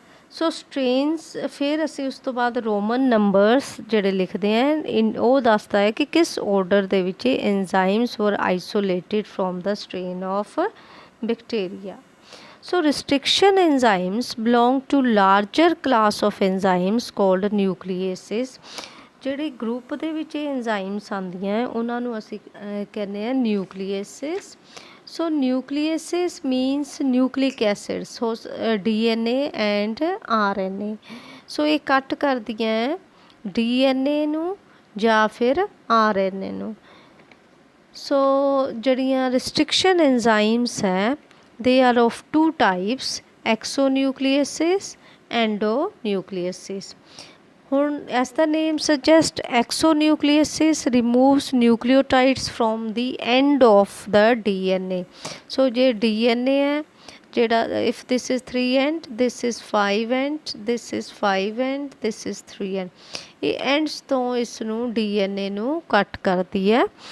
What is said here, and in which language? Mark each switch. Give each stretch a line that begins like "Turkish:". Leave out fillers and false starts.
Punjabi: ਸੋ ਸਟ੍ਰੇਨਸ ਫਿਰ ਅਸੀਂ ਉਸ ਤੋਂ ਬਾਅਦ ਰੋਮਨ ਨੰਬਰਸ ਜਿਹੜੇ ਲਿਖਦੇ ਆ ਉਹ ਦੱਸਦਾ ਹੈ ਕਿ ਕਿਸ ਆਰਡਰ ਦੇ ਵਿੱਚ ਐਂਜ਼ਾਈਮਸ
English: Were isolated from the strain of bacteria So restriction enzymes belong to larger class of enzymes called nucleases.
Punjabi: ਜਿਹੜੇ ਗਰੁੱਪ ਦੇ ਵਿੱਚ enzymes ਆਉਂਦੀਆਂ ਉਹਨਾਂ ਨੂੰ ਅਸੀਂ ਕਹਿੰਦੇ ਆ nucleases.
English: So nucleases means nucleic acids, so DNA and RNA.
Punjabi: So ਇਹ ਕੱਟ ਕਰਦੀਆਂ DNA ਨੂੰ ਜਾਂ ਫਿਰ RNA ਨੂੰ.
English: So ਜਿਹੜੀਆਂ restriction enzymes ਹੈ they are of 2 types exonucleases endonucleases ਹੁਣ as the name suggests exonucleases removes nucleotides from the end of the DNA so
Punjabi: ਜੇ DNA ਹੈ ਜਿਹੜਾ
English: if this is 3 end this is 5 end this is 5 end this is 3 end
Punjabi: ਇਹ ends ਤੋਂ ਇਸ ਨੂੰ DNA ਨੂੰ ਕੱਟ ਕਰਦੀ ਹੈ